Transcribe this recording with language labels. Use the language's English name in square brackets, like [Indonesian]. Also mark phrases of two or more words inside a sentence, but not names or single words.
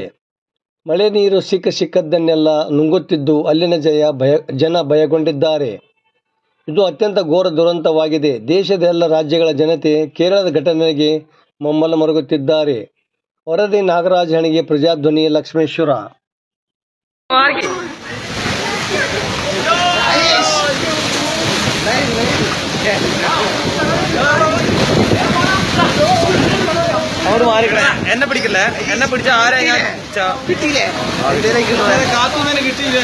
[Kannada] ಮಳೆ ನೀರು ಸಿಕ್ಕದ್ದನ್ನೆಲ್ಲ ನುಂಗುತ್ತಿದ್ದು ಅಲ್ಲಿನ ಜನ ಭಯಗೊಂಡಿದ್ದಾರೆ. ಇದು ಅತ್ಯಂತ ಘೋರ ದುರಂತವಾಗಿದೆ. ದೇಶದ ಎಲ್ಲ ರಾಜ್ಯಗಳ ಜನತೆ ಕೇರಳದ ಘಟನೆಗೆ ಮಮ್ಮಲ ಮರುಗುತ್ತಿದ್ದಾರೆ. ವರದಿ ನಾಗರಾಜ್ ಹಣಿಗೆ, ಪ್ರಜಾಧ್ವನಿ, ಲಕ್ಷ್ಮೇಶ್ವರ. [Malayalam] അവര് മാറിക്കണേ. എന്നെ പിടിക്കില്ലേ? എന്നെ പിടിച്ച ആരെ ഞാൻ കിട്ടിയില്ലേ? കാത്തുനിന്ന് കിട്ടിയില്ലേ?